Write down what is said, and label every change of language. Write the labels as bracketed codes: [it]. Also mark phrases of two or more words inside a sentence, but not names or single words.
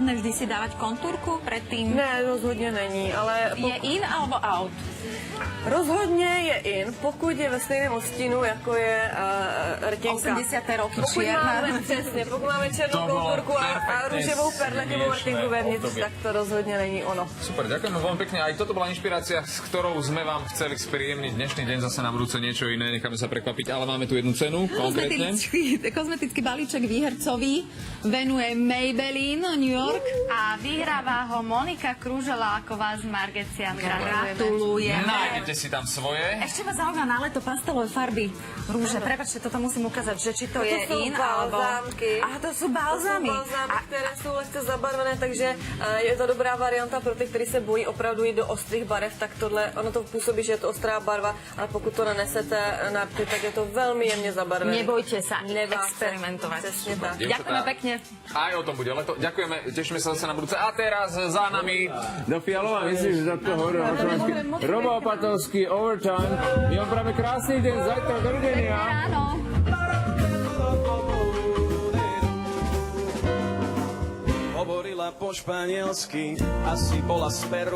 [sk] vhodné vždy si dávať kontúrku predtým? [cs] Ne, rozhodně není, ale... [sk] Je in alebo out? [cs] Rozhodně je in, pokud je ve stejném odstínu, jako je rtěnka. 80. roky Pokud [sk] čierna. [cs] máme, přesně, pokud máme černou kontúrku a růžovou perletivou rtěnku vevnitř, tak to rozhodně není ono. [sk] Super, ďakujeme veľmi pekne. Aj toto bola inšpirácia, s ktorou sme vám chceli spríjemniť dnešný deň, zase na budúce niečo iné, necháme sa prekvapiť, ale máme tu jednu cenu, konkrétne. Kozmetický balíček výhercovi venuje Maybelline New York. A vyhráva ho Monika Krúželáková z Margecian. Gratulujeme. Nájdete si tam svoje. Ešte ma zaujíma na leto pastelové farby rúže. Prepáčte, toto musím ukázať, že či to je in, alebo... Aha, to sú balzámy. [cs] Které jsou lehce zabarvené, takže je to dobrá varianta pro ty, kteří se bojí opravdu jít do ostrých barev, tak tohle, ono to působí, že je to ostrá barva, ale pokud to nanesete na rty, tak je to velmi jemně zabarvené. [sk] Nebojte sa experimentovať. [cs] Přesně tak. [sk] Ďakujeme pekne. Aj o tom bude leto. Ďakujeme, tešíme sa zase na budúce. A teraz za nami Do Fialova, myslíš, že takto hovoril na Slovensku? Robo Opatovský, Overtime. My vám práve krásny deň, zajtra, dovidenia. Áno. Hovorila po španielsky, asi bola z Peru.